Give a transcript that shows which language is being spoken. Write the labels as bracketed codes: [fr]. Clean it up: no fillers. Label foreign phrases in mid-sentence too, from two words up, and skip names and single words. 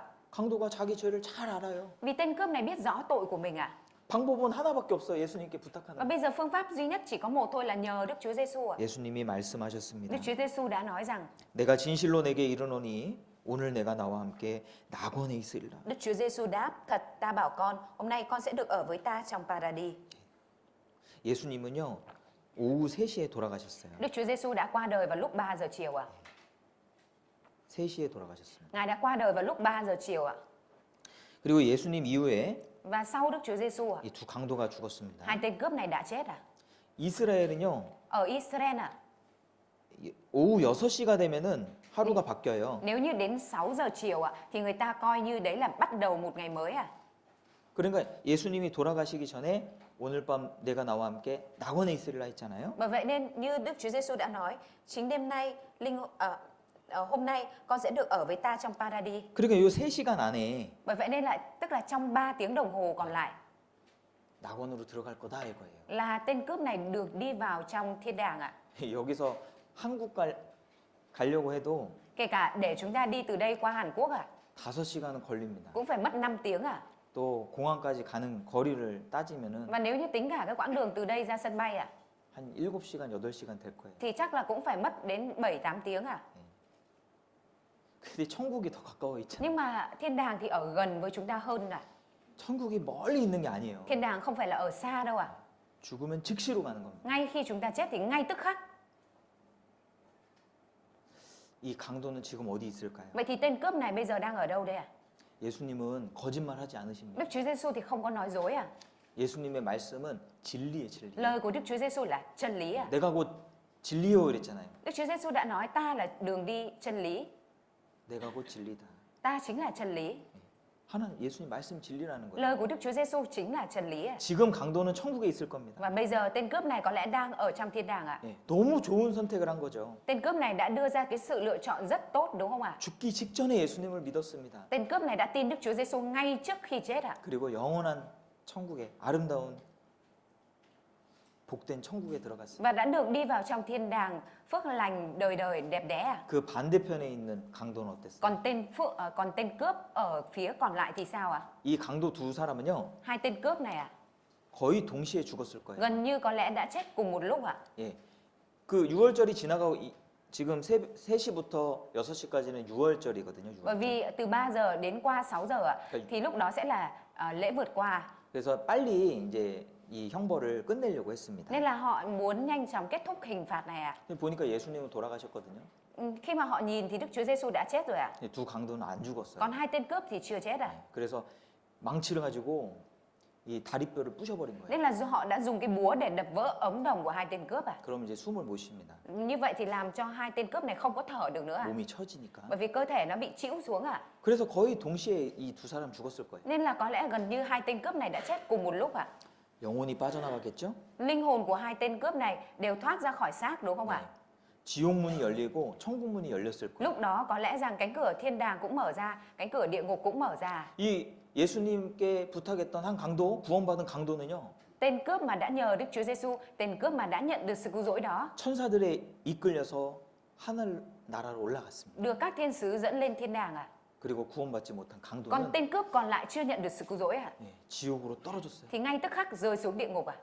[ko] 강도가 자기 죄를 잘 알아요. [vi] Vì tên cướp này biết rõ tội của mình ạ. [ko] 방법은 하나밖에 없어요. 예수님께 [vi] Và [ko] 부탁하는. [vi] bây giờ phương pháp duy nhất chỉ có một thôi là nhờ Đức Chúa Giêsu ạ. [ko] 예수님이 말씀하셨습니다. [vi] Đức Chúa Giêsu đã nói rằng [ko] 내가 진실로 내게 이르노니 오늘 내가 나와 함께 낙원에 있으리라. [vi] Đức Chúa Giêsu đáp, thật ta bảo con, hôm nay con sẽ được ở với ta trong Paradis. [ko] 예수님은요 오후 3시에 돌아가셨어요. [vi] Đức Chúa Giêsu đã qua đời vào lúc 3 giờ chiều ạ. [ko] 3시에 돌아가셨습니다. [vi] Ngài đã qua đời vào lúc 3 giờ chiều ạ. [ko] 그리고 예수님 이후에 [vi] Và sau Đức Chúa Giêsu ạ, [ko] 이 두 강도가 죽었습니다. [vi] hai tên cướp này đã chết ạ. [ko] 이스라엘은요 [vi] Ở Israel ạ, [ko] 오후 6시가 되면은 하루가 바뀌어요. [vi] nếu như đến 6 giờ chiều ạ thì người ta coi như đấy là bắt đầu một ngày mới ạ. [ko] 그러니까 예수님이 돌아가시기 전에 오늘 밤 내가 나와 함께 낙원에 있으리라 했잖아요. [vi] Bởi vậy nên như Đức Chúa Giêsu đã nói, chính đêm nay hôm nay con sẽ được ở với ta trong Paradis. [ko] 그러니까 이 3시간 안에 [vi] Bởi vậy nên là tức là trong 3 tiếng đồng hồ còn lại [ko] 낙원으로 들어갈 거다 이거예요. [vi] là tên cướp này được đi vào trong thiên đàng ạ. [ko] 여기서 한국 가려고 해도 [vi] Kể cả để chúng ta đi từ đây qua Hàn Quốc ạ, [ko] 5시간은 걸립니다. [vi] cũng phải mất 5 tiếng ạ. [ko] 또 공항까지 가는 거리를 따지면은 [vi] Và nếu như tính cả cái quãng đường từ đây ra sân bay ạ [ko] 한 7시간, 8시간 될 거예요. [vi] thì chắc là cũng phải mất đến 7-8 tiếng ạ. [ko] 근데 천국이 더 가까워 있잖아요. [vi] Nhưng mà thiên đàng thì ở gần với chúng ta hơn ạ. [ko] 천국이 멀리 있는 게 아니에요. [vi] Thiên đàng không phải là ở xa đâu ạ. [ko] 죽으면 즉시로 가는 겁니다. [vi] Ngay khi chúng ta chết thì ngay tức khắc. [ko] 이 강도는 지금 어디 있을까요? [vi] Vậy thì tên cướp này bây giờ đang ở đâu đây ạ? [ko] 예수님은 거짓말하지 않으십니다. [vi] Đức Chúa Giêsu thì không có nói dối à? [ko] 예수님의 말씀은 진리의 진리. [vi] Lời của Đức Chúa Giêsu là chân lý à? [ko] 내가 곧 진리요 이랬잖아요. [vi] Đức Chúa Giêsu đã nói ta là đường đi chân lý, [ko] 내가 곧 진리다. [vi] ta chính là chân lý. [ko] 하나님 예수님 말씀 진리라는 거예요. [vi] Lời của Đức Chúa Giêsu chính là chân lý. [ko] 지금 강도는 천국에 있을 겁니다. [vi] Và bây giờ tên cướp này có lẽ đang ở trong thiên đàng ạ. [ko] 예, 너무 좋은 선택을 한 거죠. [vi] Tên cướp này đã đưa ra cái sự lựa chọn rất tốt đúng không ạ? [ko] 죽기 직전에 예수님을 믿었습니다. [vi] Tên cướp này đã tin Đức Chúa Giêsu ngay trước khi chết ạ. [ko] 그리고 영원한 천국에 아름다운 복된 천국에 들어갔습니다. [vi] Và đã được đi vào trong thiên đàng phước lành đời đời đẹp đẽ ạ. [ko] 그 반대편에 있는 강도는 어땠어요? [vi] Còn tên cướp ở phía còn lại thì sao ạ? [ko] 이 강도 두 사람은요 [vi] Hai tên cướp này ạ, [ko] 거의 동시에 죽었을 거예요. [vi] gần như có lẽ đã chết cùng một lúc ạ. [ko] 예, 그 6월절이 지나가고 지금 3시부터 6시까지는 6월절이거든요. [vi] Bởi [ko] 6월절. [vi] vì từ 3 giờ đến qua 6 giờ ạ, Cái- thì lúc đó sẽ là lễ vượt qua. [ko] 그래서 빨리 이제 이 형벌을 끝내려고 했습니다. [vi] Nên là họ muốn nhanh chóng kết thúc hình phạt này ạ. [ko] 근데 보니까 예수님은 돌아가셨거든요. [vi] Khi mà họ nhìn thì Đức Chúa Giêsu đã chết rồi ạ. [ko] 근데 두 강도는 안 죽었어요. [vi] Còn hai tên cướp thì chưa chết ạ. [ko] 그래서 망치를 가지고 이 다리뼈를 부셔버린 거예요. [vi] Nên là họ đã dùng cái búa để đập vỡ ống đồng của hai tên cướp ạ. [ko] 그럼 이제 숨을 못 쉽니다. [vi] Như vậy thì làm cho hai tên cướp này không có thở được nữa ạ. [ko] 몸이 처지니까. [vi] Bởi vì cơ thể nó bị chĩu xuống ạ. [ko] 그래서 거의 동시에 이 두 사람 죽었을 거예요. [vi] Nên là có lẽ gần như hai tên cướp này đã chết cùng một lúc ạ. [ko] 영혼이 빠져나갔겠죠? [vi] Linh hồn của hai tên cướp này đều thoát ra khỏi xác đúng không ạ? [ko] 지옥 문이 열리고 천국 문이 열렸을 거예요. [vi] Lúc đó có lẽ rằng cánh cửa thiên đàng cũng mở ra, cánh cửa địa ngục cũng mở ra. [ko] 이 예수님께 부탁했던 한 강도, 구원받은 강도는요. [vi] Tên cướp mà đã nhờ Đức Chúa Giêsu, tên cướp mà đã nhận được sự cứu rỗi đó, [ko] 천사들에 이끌려서 하늘 나라로 올라갔습니다. [vi] được các thiên sứ dẫn lên thiên đàng ạ. [ko] 그리고 구원받지 못한 [vi] Còn [ko] 강도는 [vi] tên cướp còn lại chưa nhận được sự cứu rỗi ạ, [ko] 예, 지옥으로 떨어졌어요. [vi] thì ngay tức khắc rơi xuống địa ngục ạ.